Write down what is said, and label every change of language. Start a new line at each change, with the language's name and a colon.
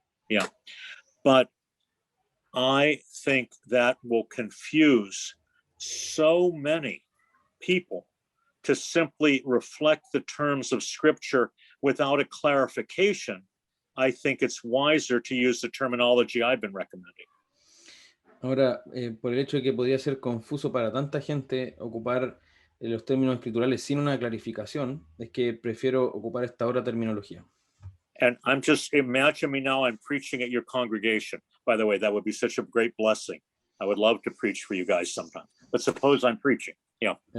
English: Yeah, but I think that will confuse so many people to simply reflect the terms of Scripture without a clarification. I think it's wiser to use the terminology I've been recommending.
Spanish: Ahora, por el hecho de que podría ser confuso para tanta gente ocupar los términos escriturales sin una clarificación, es que prefiero ocupar esta otra terminología.
English: And I'm just, imagine me now, I'm preaching at your congregation. By the way, that would be such a great blessing. I would love to preach for you guys sometime. But suppose I'm preaching, yeah.